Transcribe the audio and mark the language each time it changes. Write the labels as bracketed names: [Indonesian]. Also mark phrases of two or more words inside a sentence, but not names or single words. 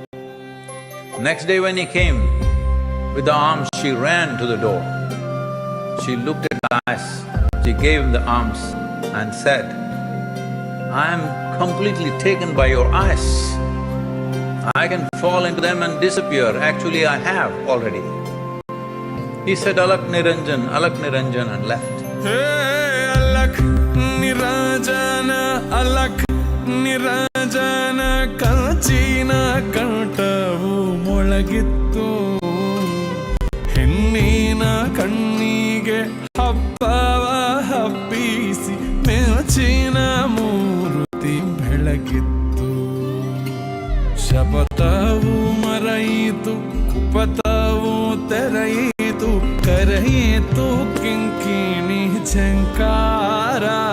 [English] Next day when he came with the alms, she ran to the door She looked at the eyes, she gave him the arms and said, "I am completely taken by your eyes. I can fall into them and disappear. Actually, I have already." He said, "Alak Niranjan," and left. [Kannada] ಹೇ, ಅಲಖ್ ನಿರಂಜನ, ಅಲಖ್ ನಿರಂಜನ, ಕಂಚಿನ ಕಂಠವು ಮೊಳಗಿತ್ತು, ಹೆಣ್ಣಿನ ಕಣ್ಣಿಗೆ ಹಬ್ಬವ ಹಬ್ಬಿಸಿ, ಮೆಚ್ಚಿನ ಮೂರ್ತಿ ಬೆಳಗಿತ್ತು. ಶಪಥವು ಮರೆಯಿತು, ಕುಪಥವು ತೆರೆಯಿತು, ಕರೆಯಿತು ಕಿಂಕಿಣಿ ಝಂಕಾರ.